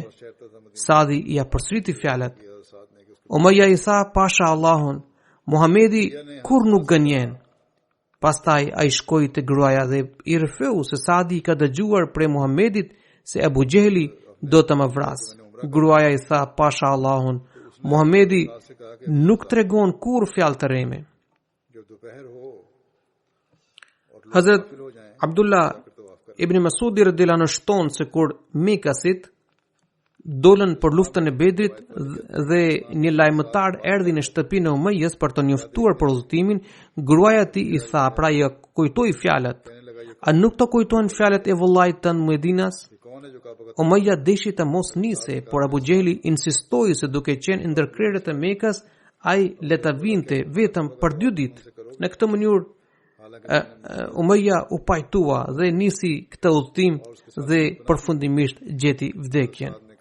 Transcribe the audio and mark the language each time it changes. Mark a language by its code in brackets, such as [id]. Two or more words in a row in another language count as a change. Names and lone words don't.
[sq] Saadi ia përsëriti fjalët. Umayya i tha, pasha Allahun, Muhamedi kur nuk gënjen. Pastaj ai shkoi te gruaja dhe i rrëfeu se Saadi ka dëgjuar prej Muhamedit se Abu Jehli do të më vras. Gruaja i tha, pasha Allahun, Muhamedi nuk tregon kur fjalë të rreme. [ur] جب دوپہر ہو [sq] Hazret Abdullah ibn Masudi [ar] رضي الله عنه [sq] shton se kur Mekasit dolën për luftën e Bedrit dhe një lajmëtar erdhi në shtëpinë e Umayyas për të njoftuar për udhëtimin, gruaja e tij i tha, pra ja kujtoi fjalët. A nuk të kujtojnë fjalët e vëllait tënd Medinas? [ur] کون ہے جو کعبہ کا [sq] Umayya deshi të mos nise, por Abu Jehli insistoi se duke qenë ndër krerët e Mekës, ai le ta vinte vetëm për 2 ditë. Në këtë mënyrë Umayya u pajtua dhe nisi këtë udhtim dhe përfundimisht gjeti vdekjen.